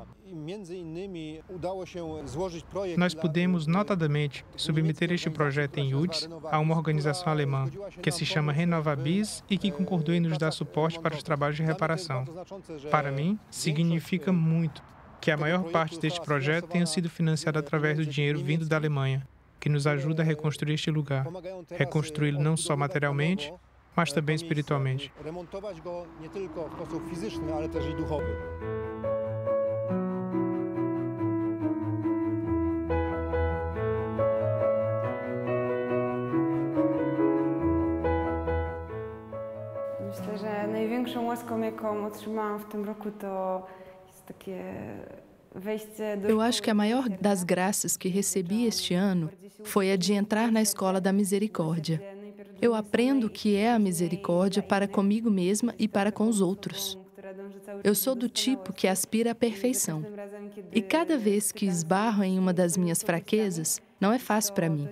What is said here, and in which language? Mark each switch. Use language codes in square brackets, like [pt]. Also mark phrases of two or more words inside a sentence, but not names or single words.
[pt] Nós pudemos, notadamente, submeter este projeto em Łódź a uma organização alemã, que se chama RenovaBiz e que concordou em nos dar suporte para os trabalhos de reparação. Para mim, significa muito que a maior parte deste projeto tenha sido financiada através do dinheiro vindo da Alemanha, que nos ajuda a reconstruir este lugar, reconstruí-lo não só materialmente, mas também espiritualmente. [pl] Myślę, że największą łaską, jaką otrzymałam w tym roku, to jest takie wejście do... [pt] Eu acho que a maior das graças que recebi este ano foi a de entrar na Escola da Misericórdia. Eu aprendo o que é a misericórdia para comigo mesma e para com os outros. Eu sou do tipo que aspira à perfeição. E cada vez que esbarro em uma das minhas fraquezas, não é fácil para mim.